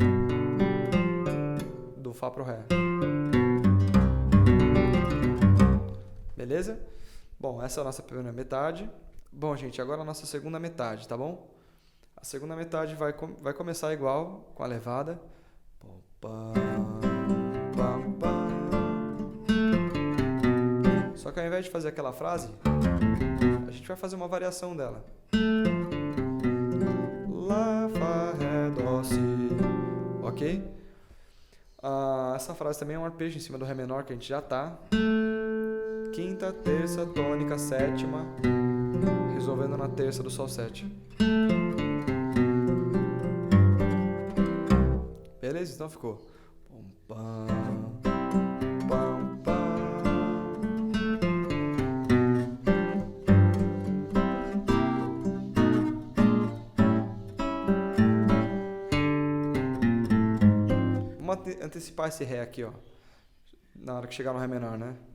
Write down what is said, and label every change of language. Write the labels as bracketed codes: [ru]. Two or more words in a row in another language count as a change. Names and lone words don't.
[pt] Do Fá pro Ré. Beleza? Bom, essa é a nossa primeira metade. Bom, gente, agora a nossa segunda metade, tá bom? A segunda metade vai começar igual, com a levada. Pom, pam, pam, pam. Só que ao invés de fazer aquela frase, a gente vai fazer uma variação dela. Lá, Fá, Ré, Dó, Si. Ok? Essa frase também é um arpejo em cima do Ré menor, que a gente já tá. Quinta, terça, tônica, sétima, resolvendo na terça do Sol 7. Beleza? Então ficou pom, pam, pam, pam. Vamos antecipar esse Ré aqui, ó, na hora que chegar no Ré menor, né?